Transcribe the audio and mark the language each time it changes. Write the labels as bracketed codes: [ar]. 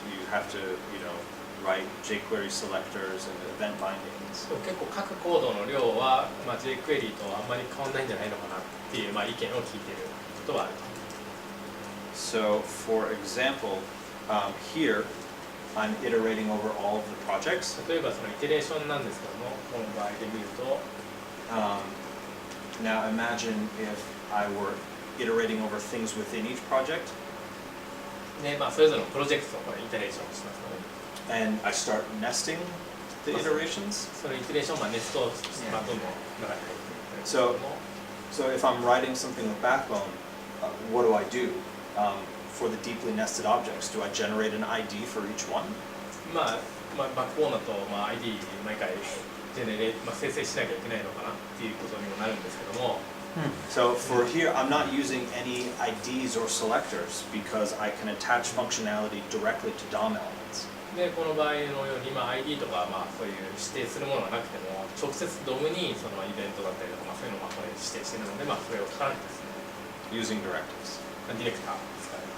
[en] You have to, write jQuery selectors and event bindings. [ja] でも結構書くコードの量は、jQuery とあんまり変わんないんじゃないのかなっていう、意見を聞いてることはある。 [en] So, for example, here I'm iterating over all of the projects. [ja] 例えばそのイテレーションなんですけども、この場合で見ると、 [en] Now imagine if I were iterating over things within each project [ja] でそれぞれのプロジェクトをこれイテレーションしますので、 [en] and I start nesting the iterations. [ja] そのイテレーションをネストしてどんどん中に入っていくんですけ [en] So, [ja] ども、 [en] so if I'm writing something with Backbone, what do I do? For the deeply nested objects, do I generate an ID for each one? [ja] バックボーンだとID 毎回ジェネレ生成しなきゃいけないのかなっていうことにもなるんですけども、 [en] So for here, I'm not using any IDs or selectors because I can attach functionality directly to DOM elements. [ja] でこの場合のようにID とかそういう指定するものがなくても直接ドムにそのイベントだったりとかそういうのをこれ指定しているのでそれを書かないんですね。 [en] Using directives. [ja] ディレクターですかね。